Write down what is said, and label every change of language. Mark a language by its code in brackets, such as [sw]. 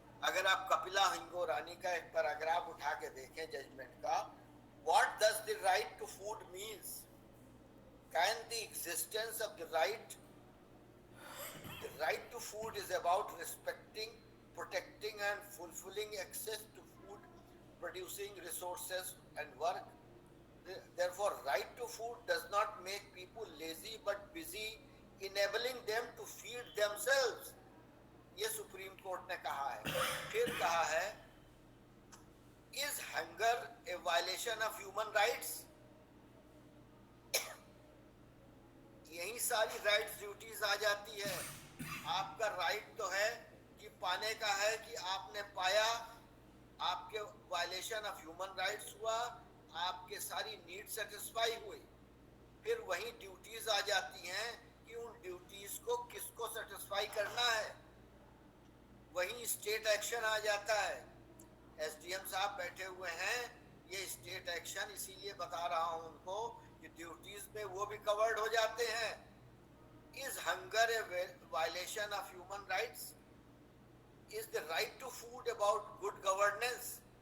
[hi] अगर आप कपिला हिंगोरानी का एक पैराग्राफ उठा के देखें जजमेंट का, [en] What does the right to food means, can the existence of the right to food is about respecting, protecting and fulfilling access to food producing resources and work. Therefore, right to food does not make people lazy but busy enabling them to feed themselves. [hi] ये supreme court ने कहा है। फिर कहा है, [en] is hunger a violation of human rights? [hi] यही सारी rights duties आ जाती है। आपका राइट तो है कि पाने का है कि आपने पाया, आपके वायलेशन ऑफ ह्यूमन राइट्स हुआ, आपके सारी नीड सेटिस्फाई हुई। फिर वही ड्यूटीज आ जाती हैं कि उन ड्यूटीज को किसको सेटिस्फाई करना है, वही स्टेट एक्शन आ जाता है। एसडीएम साहब बैठे हुए हैं, ये स्टेट एक्शन इसीलिए बता रहा हूं उनको कि ड्यूटीज में वो भी कवर्ड हो जाते हैं। [en] Is hunger a violation of human rights? Is the right to food about good governance?